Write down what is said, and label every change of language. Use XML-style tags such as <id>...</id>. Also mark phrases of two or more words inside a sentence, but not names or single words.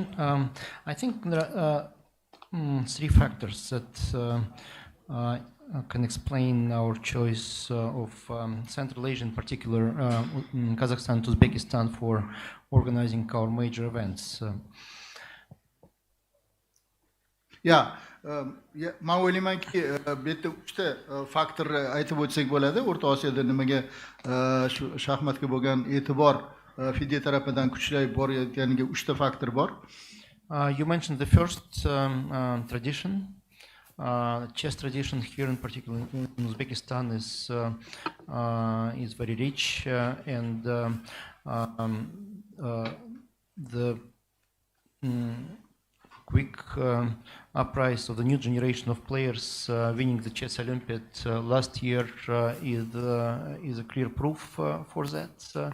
<en>I think there are three factors that can explain our choice of Central Asia, in particular Kazakhstan and Uzbekistan, for organizing our major events.</en> <uz>Man o'ylaymanki, bu yerda uchta faktor aytib o'tsak bo'ladi. O'rta Osiyoda nimaga shu shaxmatga bo'lgan e'tibor FIDE tarafidan kuchayib borayotganiga uchta faktor bor.</uz> <en>You mentioned the first tradition. Chess tradition here, in particular in Uzbekistan, is very rich, and the quick uprise of the new generation of players winning the Chess Olympiad last year is a clear proof for that.</en>